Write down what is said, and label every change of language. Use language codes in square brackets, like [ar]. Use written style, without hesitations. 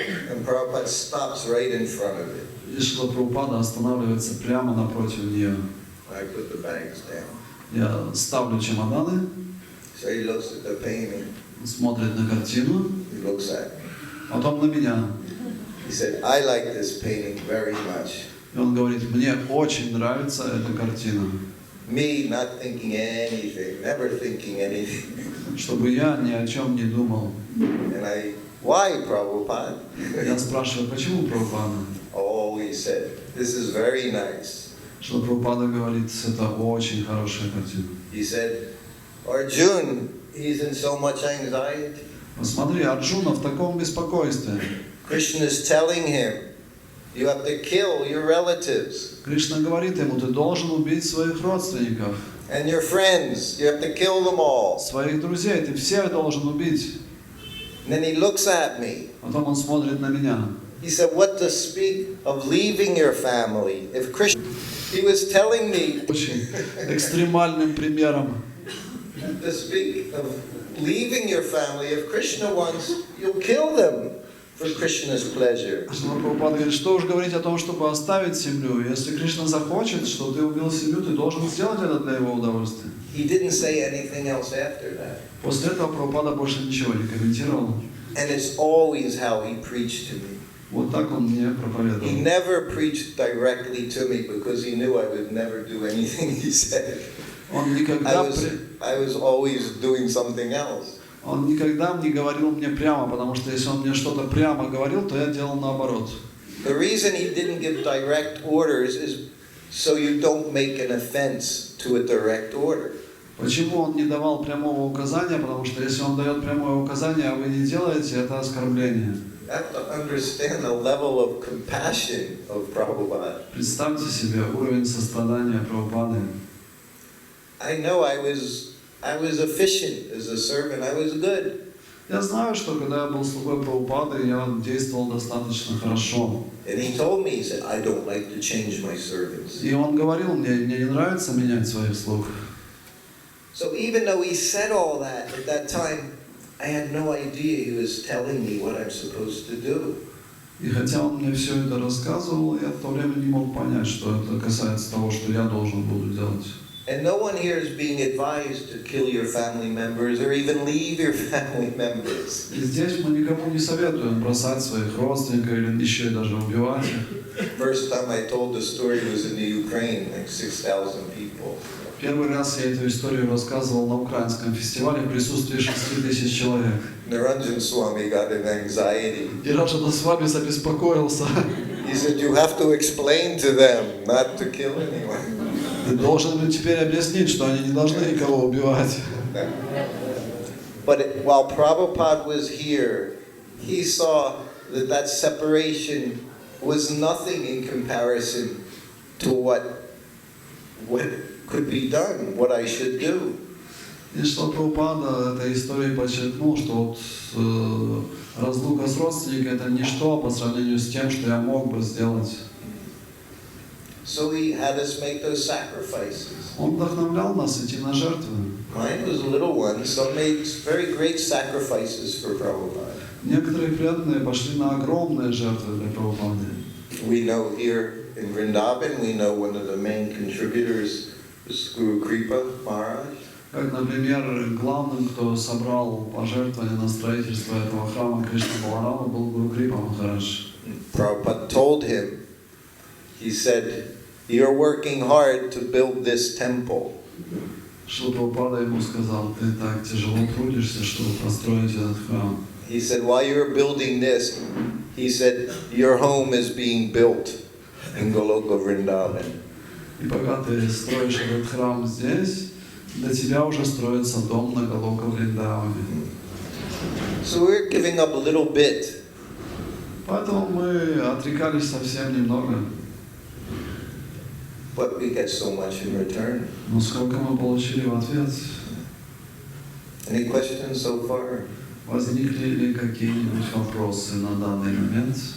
[en] And Prabhupada stops right in front of it. [ru] И что Прабхупада останавливается прямо напротив нее. [en] I put the bags down. [ru] Я ставлю чемоданы, [en] So he looks at the painting. [ru] смотрит на картину, [en] He looks at me. [ru] потом на меня. [en] He He said, I like this painting very much. [ru] И он говорит, мне очень нравится эта картина. [en] Me not thinking anything, never thinking anything. [ru] Чтобы я ни о чем не думал. [en] And why, Prabhupada? [ru] Я спрашиваю, почему Прабхупада? [en] Oh, he said, this is very nice. [ru] Что Прабхупада говорит, это очень хорошая картина. [en] He said, Arjun, he's in so much anxiety. [ru] Посмотри, Арджуна в таком беспокойстве. [en] Krishna is telling him, you have to kill your relatives. [ru] Кришна говорит ему, ты должен убить своих родственников. [en] And your friends, you have to kill them all. [ru] Своих друзей, ты всех должен убить. [en] And then he looks at me. [ru] Потом он смотрит на меня. [en] He said, what to speak of leaving your family? If Krishna, he was telling me [ru] Очень экстремальным примером. [en] to speak of leaving your family. If Krishna wants, you'll kill them for Krishna's pleasure. [ru] Прабхупада говорит, что уж говорить о том, чтобы оставить семью. Если Кришна захочет, что ты убил семью, ты должен сделать это для его удовольствия. [en] He didn't say anything else after that. [ru] После этого Прабхупада больше ничего не комментировал. [en] And it's always how he preached to me. [ru] Вот так он мне проповедовал. [en] He never preached directly to me because he knew I would never do anything he said. [ru] Он никогда [en] I was always doing something else. [ru] Он никогда не говорил мне прямо, потому что если он мне что-то прямо говорил, то я делал наоборот. [en] The reason he didn't give direct orders is so you don't make an offense to a direct order. [ru] Почему он не давал прямого указания? Потому что если он дает прямое указание, а вы не делаете, это оскорбление. [en] You have to understand the level of compassion of Prabhupada. [ru] Представьте себе уровень сострадания Прабхупады. [en] I know I was efficient as a servant. I was good. [ru] Я знаю, что когда я был слугой Прабхупады, я действовал достаточно хорошо. [en] And he told me, he said, I don't like to change my servants. [ru] И он говорил мне не нравится менять своих слуг. [en] So even though he said all that at that time, I had no idea he was telling me what I'm supposed to do. [ru] И хотя он мне все это рассказывал, я в то время не мог понять, что это касается того, что я должен буду делать. [en] And no one here is being advised to kill your family members or even leave your family members. [ru] И здесь мы никому не советуем бросать своих родственников или еще и даже убивать их. [en] First time I told the story was in the Ukraine, like 6,000 people. [ru] Первый раз я эту историю рассказывал на украинском фестивале в присутствии 6000 человек. [en] Niranjan Swami got an anxiety. [ru] И Раджана Свами забеспокоился. [en] He said, you have to explain to them not to kill anyone. [ru] Ты должен теперь объяснить, что они не должны никого убивать. [en] But while Prabhupada was here, he saw that separation was nothing in comparison to what could be done, what I should do. [ru] И что Прабхупада этой историей подчеркнул, что вот разлука с родственниками это ничто по сравнению с тем, что я мог бы сделать. [en] So he had us make those sacrifices. [ru] Он вдохновлял нас идти на жертвы. [en] Mine was a little one, some made very great sacrifices for Prabhupada. [ru] Некоторые преданные пошли на огромные жертвы для Прабхупады. [en] We know here in Vrindavan, we know one of the main contributors was Guru Kripa Maharaj. [ru] Как, например, главным, кто собрал пожертвования на строительство этого храма Кришны Баларама, был Гуру Крипа Махарадж. [en] Prabhupada told him, he said, you're working hard to build this temple. [ru] Шрила Прабхупада ему сказал, ты так тяжело трудишься, чтобы построить этот храм. [en] He said, while you're building this, he said, your home is being built in Goloka Vrindavan. [ru] И пока ты строишь этот храм здесь, для тебя уже строится дом на Галока Вриндаване. [en] So we're giving up a little bit. [ru] Поэтому мы отрекались совсем немного. [en] But we get so much in return. [ru] Но сколько мы получили в ответ? [en] Any questions so far? [ru] Возникли ли какие-нибудь вопросы на данный момент?